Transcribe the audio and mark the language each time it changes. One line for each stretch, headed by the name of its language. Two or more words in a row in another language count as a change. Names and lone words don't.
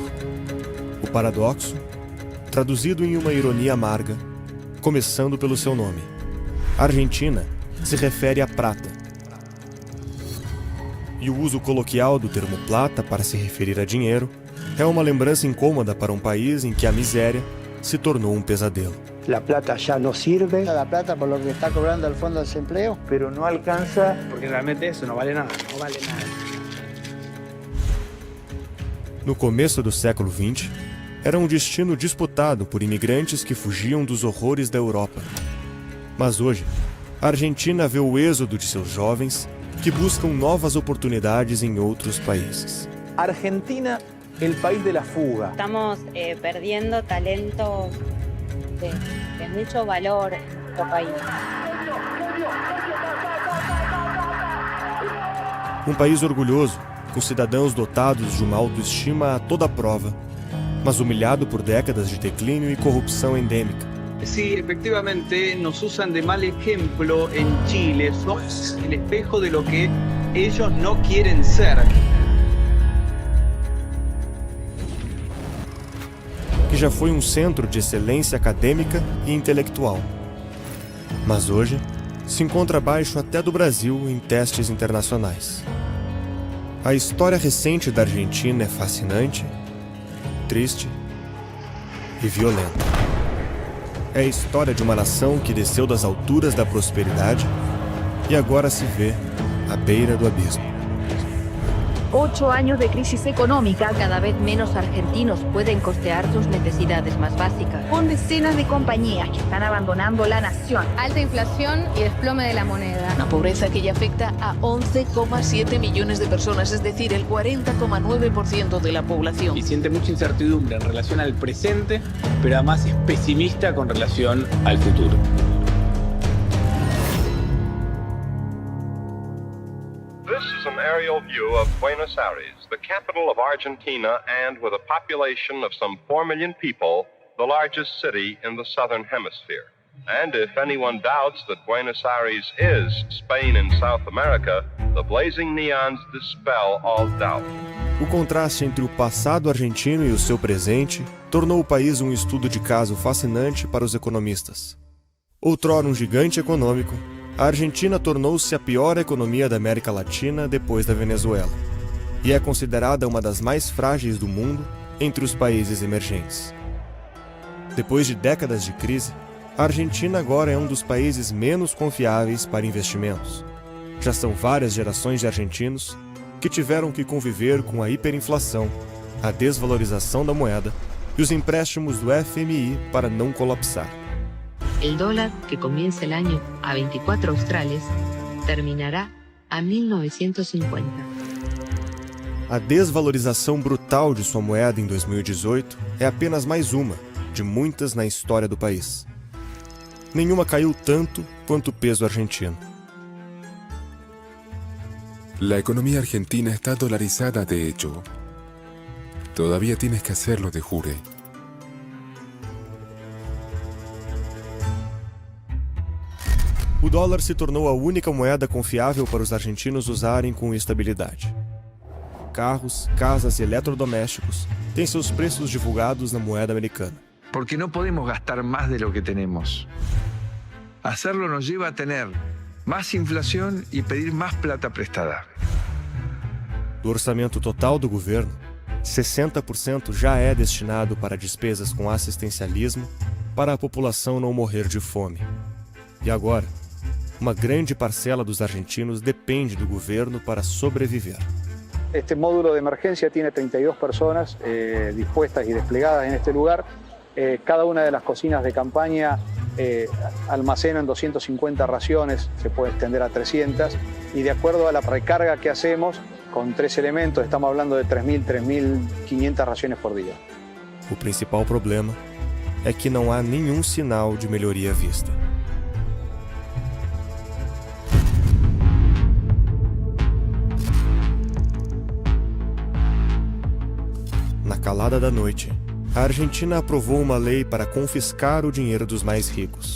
Portuguese: O paradoxo, traduzido em uma ironia amarga, começando pelo seu nome. Argentina se refere à prata. E o uso coloquial do termo plata para se referir a dinheiro é uma lembrança incômoda para um país em que a miséria se tornou um pesadelo.
Spanish: La plata ya no sirve. La plata por lo que está cobrando el Fondo de Desempleo. Pero no alcanza porque realmente eso no vale nada. No vale nada.
Portuguese: No começo do século XX, era um destino disputado por imigrantes que fugiam dos horrores da Europa. Mas hoje, a Argentina vê o êxodo de seus jovens que buscam novas oportunidades em outros países.
Spanish: Argentina, el país de la fuga. Estamos perdiendo talento de mucho valor nuestro país.
Portuguese: Um país orgulhoso, com cidadãos dotados de uma autoestima a toda prova, mas humilhado por décadas de declínio e corrupção endêmica.
Spanish: Sí, efectivamente nos usan de mal ejemplo en Chile. Somos el espejo de lo que ellos no quieren ser.
Portuguese: Que já foi um centro de excelência acadêmica e intelectual. Mas hoje se encontra abaixo até do Brasil em testes internacionais. A história recente da Argentina é fascinante, triste e violenta. É a história de uma nação que desceu das alturas da prosperidade e agora se vê à beira do abismo.
Spanish: 8 años de crisis económica, cada vez menos argentinos pueden costear sus necesidades más básicas, con decenas de compañías que están abandonando la nación. Alta inflación y desplome de la moneda. Una pobreza que ya afecta a 11,7 millones de personas, es decir, el 40,9% de la población. Y siente mucha incertidumbre en relación al presente, pero además es pesimista con relación al futuro.
English: This is an aerial view of Buenos Aires, the capital of Argentina, and with a population of some 4 million people, the largest city in the southern hemisphere. And if anyone doubts that Buenos Aires is Spain in South America, the blazing neons dispel all doubt.
Portuguese: O contraste entre o passado argentino e o seu presente tornou o país um estudo de caso fascinante para os economistas. Outrora um gigante econômico, a Argentina tornou-se a pior economia da América Latina depois da Venezuela, e é considerada uma das mais frágeis do mundo entre os países emergentes. Depois de décadas de crise, a Argentina agora é um dos países menos confiáveis para investimentos. Já são várias gerações de argentinos que tiveram que conviver com a hiperinflação, a desvalorização da moeda e os empréstimos do FMI para não colapsar.
Spanish: El dólar, que comienza el año a 24 australes, terminará a 1950.
Portuguese: A desvalorização brutal de sua moeda em 2018 é apenas mais uma de muitas na história do país. Nenhuma caiu tanto quanto o peso argentino.
Spanish: La economía argentina está dolarizada de hecho. Todavía tienes que hacerlo
Latin: de jure.
Portuguese: O dólar se tornou a única moeda confiável para os argentinos usarem com estabilidade. Carros, casas e eletrodomésticos têm seus preços divulgados na moeda americana.
Spanish: Porque no podemos gastar más de lo que tenemos. Hacerlo nos lleva a tener más inflación y pedir más plata prestada.
Portuguese: Do orçamento total do governo, 60% já é destinado para despesas com assistencialismo para a população não morrer de fome. E agora, uma grande parcela dos argentinos depende do governo para sobreviver.
Spanish: Este módulo de emergencia tiene 32 personas dispuestas y desplegadas en este lugar. Cada una de las cocinas de campaña almacenan 250 raciones, se puede extender a 300, y de acuerdo a la recarga que hacemos, con 3 elementos, estamos hablando de 3.000, 3.500 raciones por día.
Portuguese: O principal problema é que não há nenhum sinal de melhoria à vista. Na calada da noite, a Argentina aprovou uma lei para confiscar o dinheiro dos mais ricos.